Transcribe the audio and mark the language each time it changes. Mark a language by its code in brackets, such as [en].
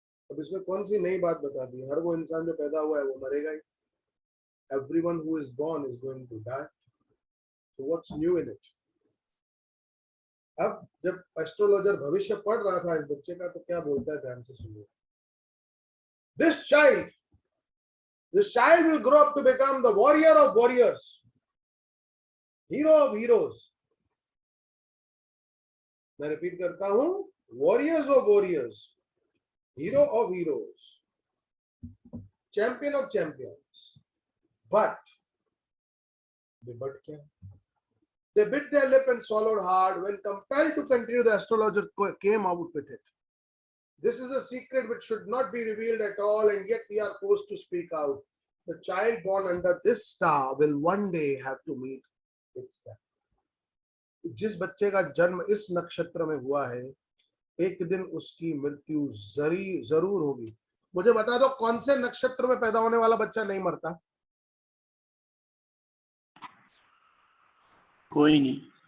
[hi] अब इसमें कौन सी नई बात बता दी? हर वो इंसान जो पैदा हुआ है वो मरेगा ही। [en] Everyone who is born is going to die. So what's new in it? [hi] अब जब एस्ट्रोलॉजर भविष्य पढ़ रहा था इस बच्चे का तो क्या बोलता है, ध्यान से सुनिए। [en] This child will grow up to become the warrior of warriors, hero of heroes. [hi] मैं रिपीट करता हूं, [en] warriors of warriors, hero of heroes, champion of champions. [hi] But क्या? [en] They bit their lip and swallowed hard. When compelled to continue, the astrologer came out with it. This is a secret which should not be revealed at all, and yet we are forced to speak out. The child born under this star will one day have to meet its death. [hi] जिस बच्चे का जन्म इस नक्षत्र में हुआ है, एक दिन उसकी मृत्यु जरूर होगी। मुझे बता दो कौन से नक्षत्र में पैदा होने वाला बच्चा नहीं मरता? कोई नहीं।